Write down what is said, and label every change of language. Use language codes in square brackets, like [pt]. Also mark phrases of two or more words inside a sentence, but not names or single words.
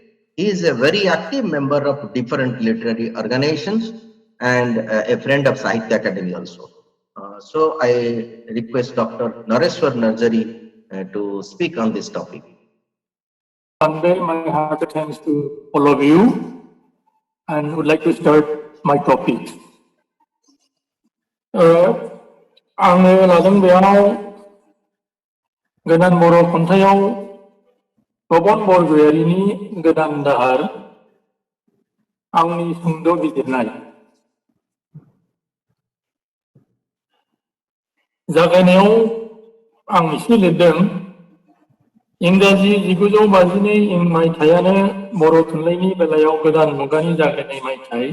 [en] He is a very active member of different literary organizations and a friend of Sahitya Academy also. So I request Dr. Nareshwar Narjari to speak on this topic. Convey my hearty thanks to all of you, and would like to start my topic. [brx] आङो लादों बेयाव गोदान बर' खन्थाइयाव पबन बरगयारिनि गोदान दाहार आंनि सुंद' बिजिरनाय। जागायनायाव आं एसे लिरदों इंराजि 1952 मायथाइयानो बर' थुनलाइनि बेलायाव गोदान मुगानि जागायनाय मायथाइ।